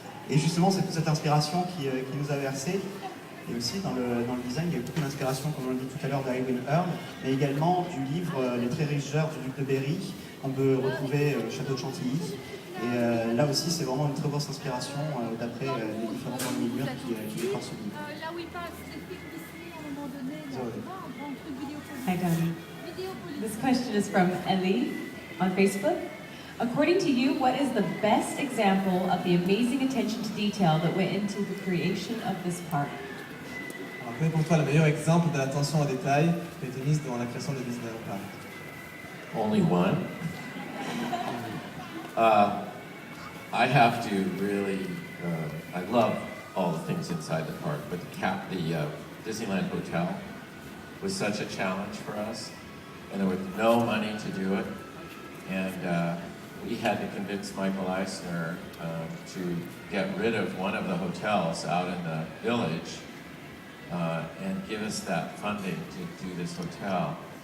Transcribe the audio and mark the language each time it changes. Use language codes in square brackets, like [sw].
[fr] Et justement, c'est toute cette inspiration qui nous a versé. Et aussi dans le design, il y a beaucoup d'inspiration, comme on l'a dit tout à l'heure, d'Ivan Earl, mais également du livre Les Très riches heures du Duc de Berry, qu'on peut retrouver au château de Chantilly. Et là aussi, c'est vraiment une très grosse inspiration d'après les différentes enluminures qui décorent ce livre. Là où il passe les films Disney, à un moment donné, Ça va. un grand truc Videopolis. [en] Hi, Donnie. Videopolis. This question is from Ellie on Facebook. According to you, what is the best example of the amazing attention to detail that went into the creation of this park? [fr] Alors, quel est pour toi le meilleur exemple de l'attention au détail qui a été mise dans la création de Disneyland Paris? [en] Only one. I have to really, I love all the things inside the park, but the Disneyland Hotel was such a challenge for us, and there was no money to do it, and we had to convince Michael Eisner to get rid of one of the hotels out in the village and give us that funding to do this hotel.